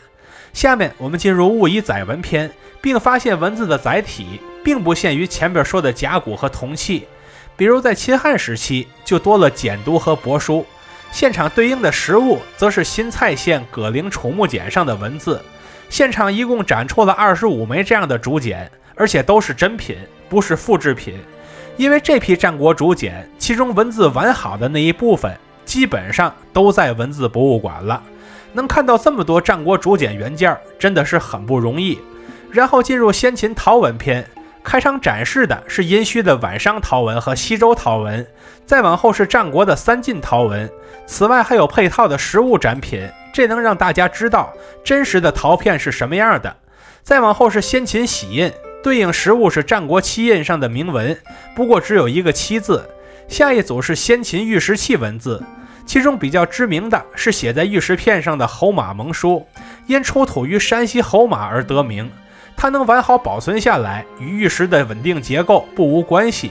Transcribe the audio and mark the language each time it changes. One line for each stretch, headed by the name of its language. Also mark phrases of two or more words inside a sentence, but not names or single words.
Chinese: 下面我们进入物以载文篇，并發現文字的載體並不限於前邊說的甲骨和銅器，比如在秦漢時期就多了簡牍和帛書，現場對應的實物則是新蔡縣葛陵楚木簡上的文字。現場一共展出了25枚這樣的竹簡，而且都是真品，不是複製品。因為這批戰國竹簡，其中文字完好的那一部分基本上都在文字博物館了。能看到這麼多戰國竹簡原件，真的是很不容易。然後進入先秦陶文篇，開場展示的是殷墟的晚商陶文和西周陶文，再往後是戰國的三晉陶文。此外還有配套的實物展品，這能讓大家知道真實的陶片是什麼樣的。再往後是先秦玺印，對應實物是戰國漆印上的銘文，不過只有一個漆字。下一組是先秦玉石器文字，其中比較知名的是寫在玉石片上的侯馬盟書，因出土於山西侯馬而得名。它能完好保存下來，與玉石的穩定結構不無關係。